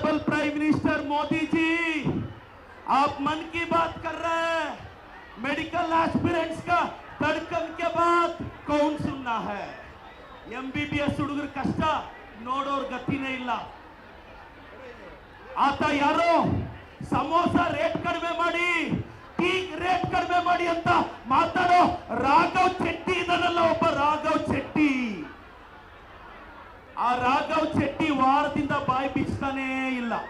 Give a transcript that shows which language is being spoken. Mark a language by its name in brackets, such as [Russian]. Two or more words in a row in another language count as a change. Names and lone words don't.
[English] honorable prime minister [Hindi] मोदी जी, आप मन की बात कर रहे हैं, [English] medical aspirants [Hindi] का धड़कन के बाद कौन सुनना है। [Kannada] MBBS ಹುಡುಗರ ಕಷ್ಟ ನೋಡೋರ್ ಗತಿನೇ ಇಲ್ಲ. ಆತ ಯಾರೋ [English] samosa rate [Kannada] ಕಡಿಮೆ ಮಾಡಿ, [English] tea rate [Kannada] ಕಡಿಮೆ ಮಾಡಿ ಅಂತ ಮಾತಾಡೋ ರಾಘವ್ ಚೆಟ್ಟಿ ಇದನ್ನಲ್ಲ, ಒಬ್ಬ ರಾಘವ್ ಚೆಟ್ಟಿ. ಆ ರಾಘವ್ ಚೆಟ್ಟಿ ವಾರದಿಂದ ಬಾಯಿ ಬಿಚ್ತಾನೇ ಇಲ್ಲ.